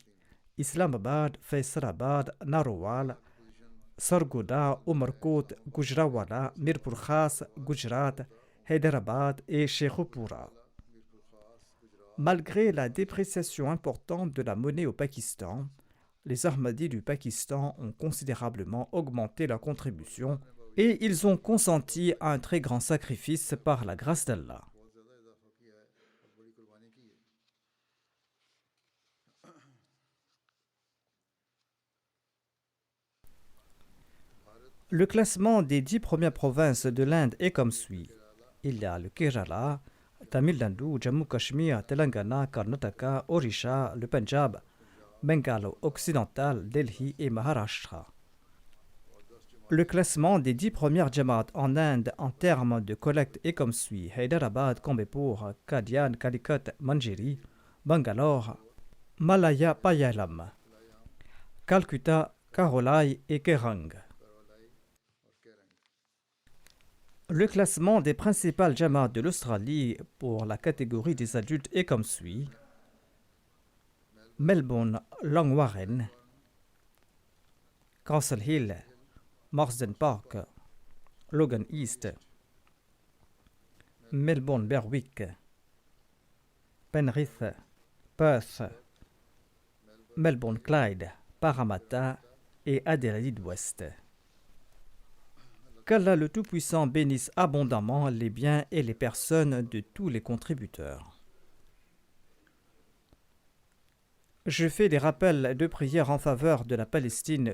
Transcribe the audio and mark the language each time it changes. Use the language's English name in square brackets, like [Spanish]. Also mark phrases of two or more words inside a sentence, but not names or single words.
[French] Islamabad, Faisalabad, Narowal, Sargodha, Umarkot, Gujranwala, Mirpur Khas, Gujarat, Hyderabad et Sheikhupura. Malgré la dépréciation importante de la monnaie au Pakistan, les Ahmadis du Pakistan ont considérablement augmenté leur contribution et ils ont consenti à un très grand sacrifice par la grâce d'Allah. [Urdu] بہت زیادہ اضافہ کیا ہے اور بڑی قربانی کی ہے. [French] Le classement des 10 premières provinces de l'Inde est comme suit. Il y a le Kerala, Tamil Nadu, Jammu Kashmir, Telangana, Karnataka, Orissa, le Punjab, Bengale occidental, Delhi et Maharashtra. Le classement des 10 premières Jamaat en Inde en termes de collecte est comme suit. Hyderabad, Coimbatore, Kadian, Calicut, Manjeri, Bangalore, Malaya Payalam, Calcutta, Karolai et Kerang. Le classement des principales Jamaat de l'Australie pour la catégorie des adultes est comme suit. Melbourne, Long Warren, Castle Hill, Marsden Park, Logan East, Melbourne Berwick, Penrith, Perth, Melbourne Clyde, Parramatta et Adélaïde Ouest. Qu'Allah le Tout-Puissant bénisse abondamment les biens et les personnes de tous les contributeurs. Je fais des rappels de prières en faveur de la Palestine.